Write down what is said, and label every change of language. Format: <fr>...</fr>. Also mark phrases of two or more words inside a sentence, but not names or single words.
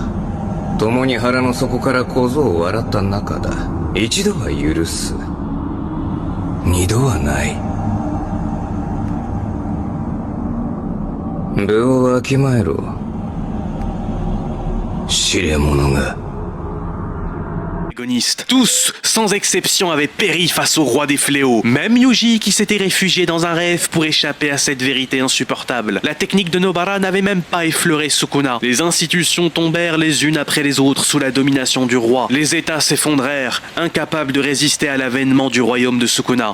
<ja>共に腹の底から小僧を笑った仲だ。一度は許す。二度はない。部をわきまえろ。知れ者が。</ja> <fr>protagonistes. Tous, sans exception, avaient péri face au roi des fléaux. Même Yuji qui s'était réfugié dans un rêve pour échapper à cette vérité insupportable. La technique de Nobara n'avait même pas effleuré Sukuna. Les institutions tombèrent les unes après les autres sous la domination du roi. Les États s'effondrèrent, incapables de résister à l'avènement du royaume de Sukuna.</fr>